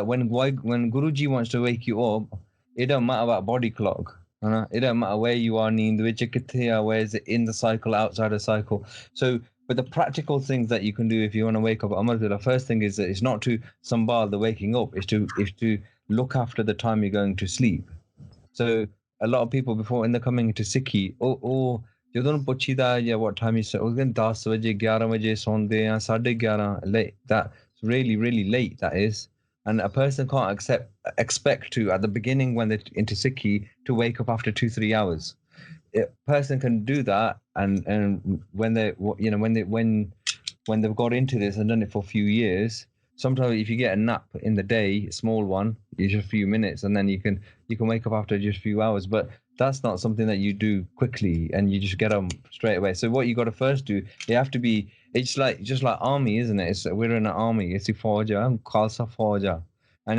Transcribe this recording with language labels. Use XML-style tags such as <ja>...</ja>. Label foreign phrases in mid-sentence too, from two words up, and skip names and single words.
<en>that when Guruji wants to wake you up it don't matter about body clock it don't matter where you are where is it in the cycle outside the cycle so but the practical things that you can do if you want to wake up Amrit Vela first thing is that it's not to sambal the waking up is to look after the time you're going to sleep so a lot of people before when they're coming into Sikhi</en> <pa>ਜਦੋਂ ਪੁੱਛੀਦਾ ਜਾਂ</pa> <en>what time is</en> <pa>ਉਹ ਕਹਿੰਦੇ 10 ਵਜੇ 11 ਵਜੇ ਸੌਂਦੇ ਆ</pa> <en>11:30 late that's really late that is and a person can't expect to at the beginning when they're into Sikhi to wake up after 2-3 hours a person can do that and when they when they've got into this and done it for a few years sometimes if you get a nap in the day a small one just a few minutes and then you can wake up after just a few hours but that's not something that you do quickly and you just get them straight away so what you got to first do you have to be it's just like army isn't it we're in an army it's Fauja Khalsa Fauja and</en>